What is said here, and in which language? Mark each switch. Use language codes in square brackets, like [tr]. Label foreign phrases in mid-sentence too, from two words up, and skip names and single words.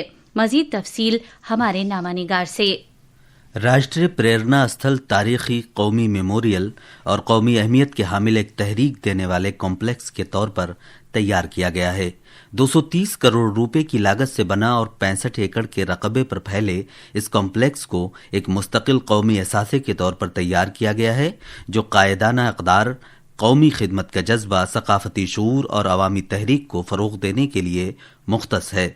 [ur] مزید تفصیل ہمارے نامہ نگار سے۔ راشٹریہ پریرنا استھل تاریخی، قومی میموریل اور قومی اہمیت کے حامل ایک تحریک دینے والے کمپلیکس کے طور پر تیار کیا گیا ہے۔ 230 کروڑ روپے کی لاگت سے بنا اور 65 ایکڑ کے رقبے پر پھیلے اس کمپلیکس کو ایک مستقل قومی اثاثے کے طور پر تیار کیا گیا ہے، جو قائدانہ اقدار، قومی خدمت کا جذبہ، ثقافتی شعور اور عوامی تحریک کو فروغ دینے کے لیے مختص ہے۔